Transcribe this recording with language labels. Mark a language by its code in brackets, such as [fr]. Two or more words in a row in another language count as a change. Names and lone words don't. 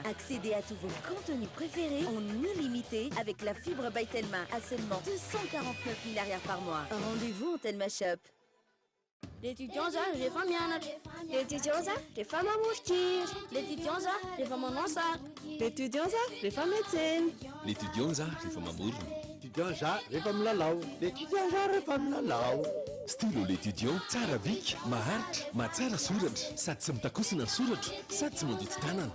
[fr] Accédez à tous vos contenus préférés en illimité avec la fibre by Telma à seulement 249 000 arrières par mois. Rendez-vous en Telma Shop. [mg] L'étudiant rehefa mianatra. L'étudiant rehefa mamory l'étudiant rehefa manao sary. L'étudiant rehefa miantsena. L'étudiant rehefa mamorona. L'étudiant rehefa milalao. L'étudiant rehefa milalao. Stylo l'étudiant tsara bika, maharitra, mahatsara soratra, sady tsy mitakosina ny soratra, sady tsy mandoto tanana.